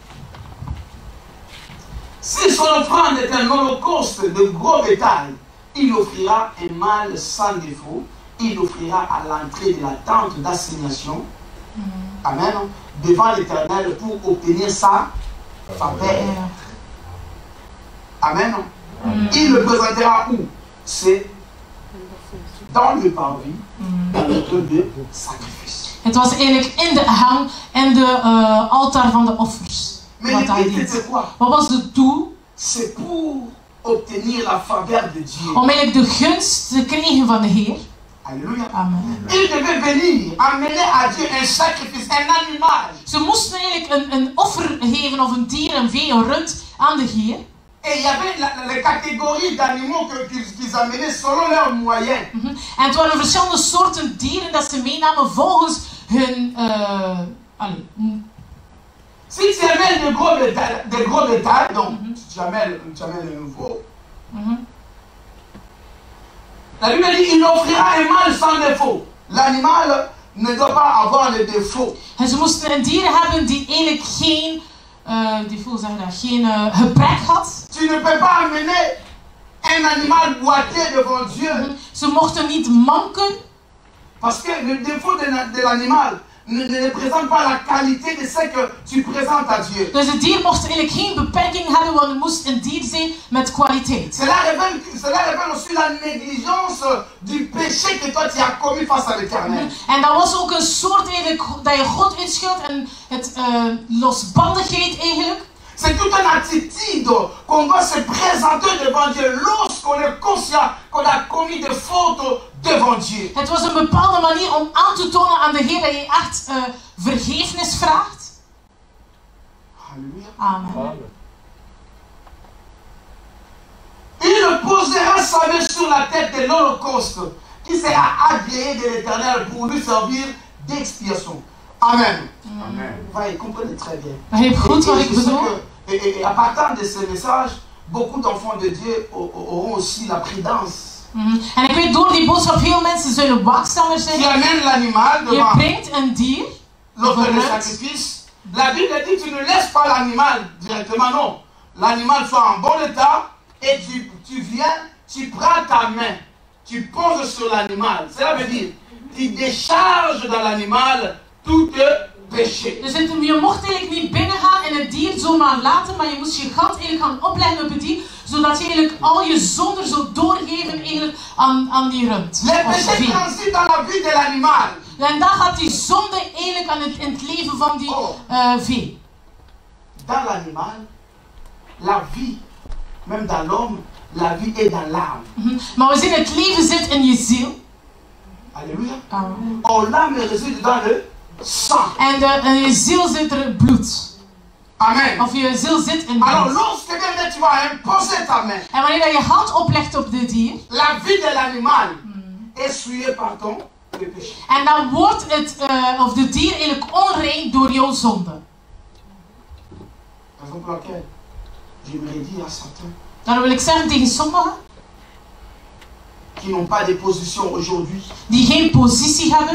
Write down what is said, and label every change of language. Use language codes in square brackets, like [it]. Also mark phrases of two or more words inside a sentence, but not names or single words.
[fr] Si son offrande est un holocauste de gros bétail, il offrira un mâle sans défaut, il offrira à l'entrée de la tente d'assignation, amen, devant l'Éternel pour obtenir sa faveur. Amen. Il le présentera où? C'est dans le parvis, dans le lieu de sacrifice. [nl] Het was eigenlijk in de hang en de altaar van de offers. [fr] Mais le but était quoi? [nl] Wat was het doel? [fr] C'est pour obtenir la faveur de Dieu. [nl] Om eigenlijk de gunst te krijgen van de Heer. [fr] Alléluia. Amen. Il devait venir amener à Dieu un sacrifice, un animal. [nl] Ze moesten eigenlijk een offer geven of een dier, een vee, een rund aan de Heer. [fr] Et il y avait les catégories d'animaux qu'ils amenaient selon leurs moyens. [nl] En het waren verschillende soorten dieren dat ze meenamen volgens hun... [fr] Si tu amènes des gros bétails, donc tu amènes un veau. La Bible dit il offrira un mâle sans défaut. L'animal ne doit pas avoir les défauts. [nl] En ze moesten een dier hebben die eigenlijk geen... geen gebrek had. [fr] Tu ne peux pas amener un animal boiteux devant Dieu. [nl] Ze mochten niet manken. [fr] Parce que le défaut de l'animal ne représente pas la qualité de ce que tu présentes à Dieu. [nl] Dus het dier mocht eigenlijk geen beperking hebben, want het moest een dier zijn met kwaliteit. [fr] Cela révèle aussi la négligence du péché que toi tu as commis face à l'Éternel. [nl] En dat was ook een soort eigenlijk dat je God inschuldt en het losbandigheid eigenlijk. [fr] C'est toute une attitude qu'on doit se présenter devant Dieu lorsqu'on est conscient qu'on a commis des fautes devant Dieu. [nl] Het was een bepaalde manier om aan te tonen aan de Heer dat je echt vergiffenis vraagt. [fr] Alléluia. Amen. Il posera sa main sur la tête de l'Holocauste qui sera agréé de l'Éternel pour lui servir d'expiation. Amen. Amen. Vous comprenez très bien. [nl] Begrijp goed wat ik bedoel. [fr] Et à partir de ce message, beaucoup d'enfants de Dieu auront aussi la prudence. [nl] En ik weet door die boodschap veel mensen zullen waakzamer zijn. [fr] Tu amènes l'animal [nl] Je [fr] devant [nl] brengt een dier. [fr] l'autre le sacrifice. La Bible dit tu ne laisses pas l'animal directement, non. L'animal soit en bon état et tu viens, tu prends ta main, tu poses sur l'animal. Cela veut dire tu décharges dans l'animal tout péché. [nl] Dus je mocht eigenlijk niet binnengaan en het dier zomaar laten, maar je moest je hand eigenlijk gaan opleggen op het dier, zodat je eigenlijk al je zonden zou doorgeven eigenlijk aan die rund. [fr] Le péché transite dans la vie de l'animal. [nl] En dan gaat die zonde eigenlijk in het leven van die vee. [fr] Dans l'animal, la vie, même dans l'homme, la vie est dans l'âme. [nl] Maar we zien het leven zit in je ziel. [fr] Alléluia. Amen. Oh, l'âme réside dans le sang. [nl] En je ziel zit er bloed. Amen. Of je ziel zit in [fr] Alors, [nl] bloed. [fr] lorsque tu vas imposer ta main, [nl] En wanneer je hand oplegt op dit dier, [fr] la vie de l'animal est souillée par ton péché. [nl] en dan wordt het, of de dier eigenlijk onrein door jouw zonde. [fr] Raison pour laquelle j'aimerais dire à certains [nl] Daarom wil ik zeggen tegen sommigen [fr] qui n'ont pas de position aujourd'hui, [nl] die geen positie hebben